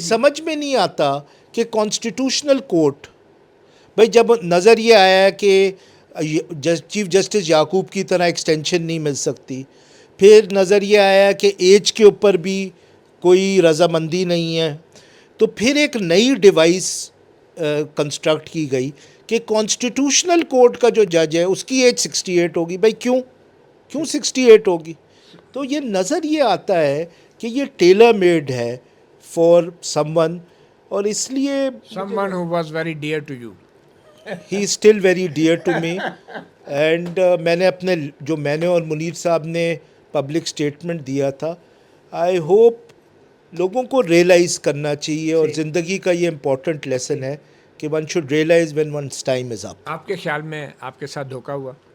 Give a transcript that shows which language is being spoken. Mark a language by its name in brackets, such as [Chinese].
[Urdu] سمجھ میں نہیں آتا کہ کانسٹیٹیوشنل کورٹ، بھائی جب نظر یہ آیا ہے کہ چیف جسٹس یعقوب کی طرح ایکسٹینشن نہیں مل سکتی، پھر نظر یہ آیا کہ ایج کے اوپر بھی کوئی رضامندی نہیں ہے، تو پھر ایک نئی ڈیوائس کنسٹرکٹ کی گئی کہ کانسٹیٹیوشنل کورٹ کا جو جج ہے اس کی ایج 68 ہوگی. بھائی کیوں 68 ہوگی؟ تو یہ نظر یہ آتا ہے کہ یہ ٹیلر میڈ ہے [English] for someone, [Urdu] اور اس لیے [English] someone who was very dear to you. He still very dear to me. [Urdu] And میں نے اور منیر صاحب نے پبلک اسٹیٹمنٹ دیا تھا. آئی ہوپ لوگوں کو ریئلائز کرنا چاہیے، اور زندگی کا یہ امپورٹنٹ لیسن ہے کہ [English] One should realise when one's time is up. [Urdu] آپ کے خیال میں آپ کے ساتھ دھوکہ ہوا؟